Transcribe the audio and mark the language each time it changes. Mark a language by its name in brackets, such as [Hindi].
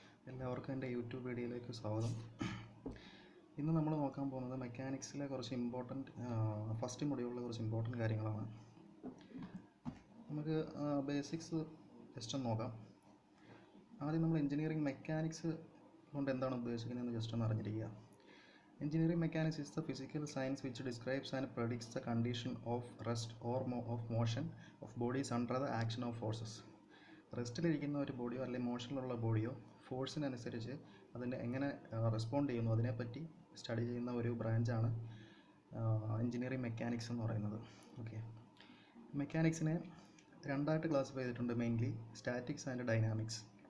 [Malayalam] എല്ലാവർക്കും എൻ്റെ യൂട്യൂബ് വീഡിയോയിലേക്ക് സ്വാഗതം. ഇന്ന് നമ്മൾ നോക്കാൻ പോകുന്നത് മെക്കാനിക്സിലെ കുറച്ച് ഫസ്റ്റ് മൊഡ്യൂളിലെ കുറച്ച് ഇമ്പോർട്ടൻറ്റ് കാര്യങ്ങളാണ്. നമുക്ക് ബേസിക്സ് ജസ്റ്റ് ഒന്ന് നോക്കാം. ആദ്യം നമ്മൾ എഞ്ചിനീയറിംഗ് മെക്കാനിക്സ് കൊണ്ട് എന്താണ് ഉദ്ദേശിക്കുന്നതെന്ന് ജസ്റ്റ് ഒന്ന് അറിഞ്ഞിരിക്കുക. [English] Engineering mechanics is the physical science which describes and predicts the condition of rest or of motion of bodies under the action of forces. [Malayalam] റെസ്റ്റിലിരിക്കുന്ന ഒരു ബോഡിയോ അല്ലെങ്കിൽ മോഷനിലുള്ള ബോഡിയോ ഫോഴ്സിനനുസരിച്ച് അതിൻ്റെ എങ്ങനെ റെസ്പോണ്ട് ചെയ്യുന്നു അതിനെപ്പറ്റി സ്റ്റഡി ചെയ്യുന്ന ഒരു ബ്രാഞ്ചാണ് എഞ്ചിനീയറിംഗ് മെക്കാനിക്സ് എന്ന് പറയുന്നത്. ഓക്കെ, മെക്കാനിക്സിനെ രണ്ടായിട്ട് ക്ലാസിഫൈ ചെയ്തിട്ടുണ്ട്, മെയിൻലി സ്റ്റാറ്റിക്സ് ആൻഡ് ഡൈനാമിക്സ്.